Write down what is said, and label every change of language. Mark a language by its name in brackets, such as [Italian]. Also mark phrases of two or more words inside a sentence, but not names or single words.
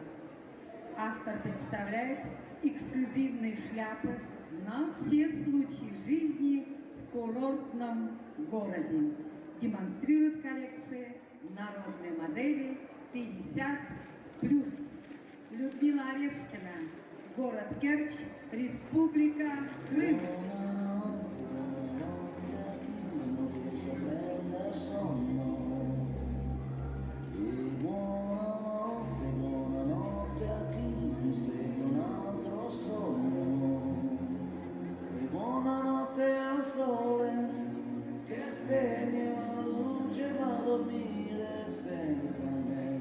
[Russian] Автор представляет эксклюзивные шляпы на все случаи жизни в курортном городе. Демонстрирует коллекции народной модели 50+. Людмила Орешкина, город Керчь, Республика Крым. [Italian] Buonanotte a chi mi segue un altro sogno, e buonanotte al sole che spegne la luce, va a dormire senza me.